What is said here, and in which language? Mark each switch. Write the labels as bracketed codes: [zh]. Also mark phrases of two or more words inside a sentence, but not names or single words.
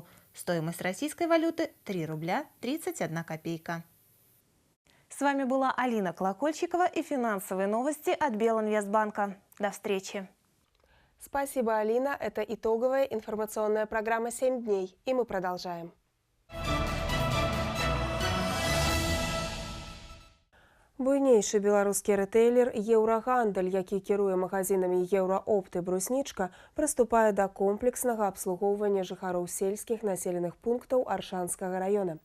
[ru] Стоимость российской валюты – 3 рубля 31 копейка. С вами была Алина Колокольчикова и финансовые новости от Белинвестбанка. До встречи! Спасибо, Алина. Это итоговая информационная программа «7 дней». И мы продолжаем. [be] Буйнейшы беларускі рэтэйлер «Еўрагандаль», які кіруе магазинамі «Еўраопт» і «Бруснічка», прыступае да комплекснага абслугоўвання жыхароў сельскіх населеных пунктаў Аршанскага района.